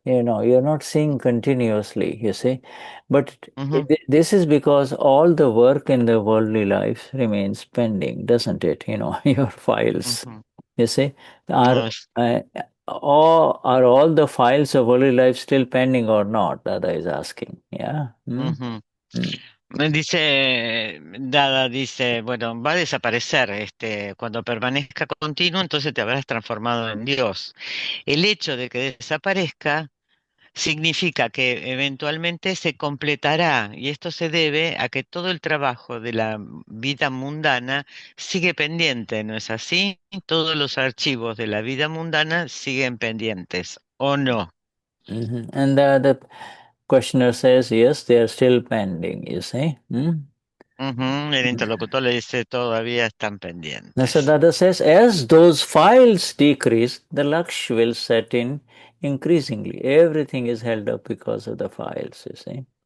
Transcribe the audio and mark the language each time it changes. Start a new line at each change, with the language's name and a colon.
English: You're not seeing continuously, you see. But this is because all the work in the worldly life remains pending, doesn't it? Your files, you see, are all the files of worldly life still pending or not? Dada is asking. Yeah.
Spanish: Dada dice, bueno, va a desaparecer, cuando permanezca continuo, entonces te habrás transformado en Dios. El hecho de que desaparezca significa que eventualmente se completará y esto se debe a que todo el trabajo de la vida mundana sigue pendiente, ¿no es así? Todos los archivos de la vida mundana siguen pendientes, ¿o no?
English: And the questioner says, yes, they are still pending, you see.
Spanish: El interlocutor le dice, todavía están
English: So
Spanish: pendientes.
English: Dada says, as those files decrease, the Laksh will set in increasingly. Everything is held up because of the files, you see.